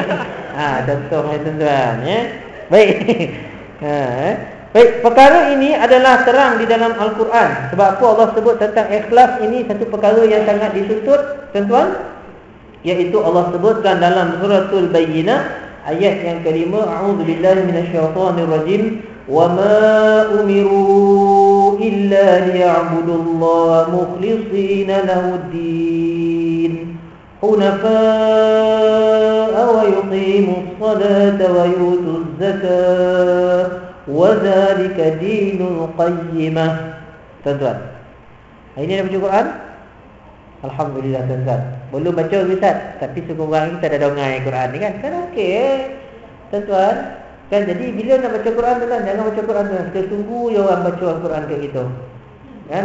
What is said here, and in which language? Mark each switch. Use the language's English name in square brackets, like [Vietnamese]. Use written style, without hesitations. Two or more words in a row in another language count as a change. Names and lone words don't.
[Malay] Contoh tuan-tuan ya. Baik. Baik, perkara ini adalah terang di dalam Al-Quran. Sebab apa Allah sebut tentang ikhlas ini satu perkara yang sangat dituntut, tuan-tuan, iaitu Allah sebutkan dalam suratul Bayyinah ayat yang kelima, [Arabic] أعوذ بالله من الشيطان الرجيم وما أمروا إلا ليعبدوا الله مخلصين له الدين حنفاء ويقيموا الصلاة ويؤتوا الزكاة وذلك دين القيمة. [Malay] Tuan-tuan, ini ada baca Quran? Alhamdulillah tuan-tuan. Belum baca Ustaz, tapi sekurang-kurangnya kita ada dongai Quran ni kan. Kan okey tuan-tuan. Kan jadi bila nak baca Quran tuan-tuan, jangan baca Quran tuan. Kita tunggu je orang baca Al-Quran kat kita. Kan?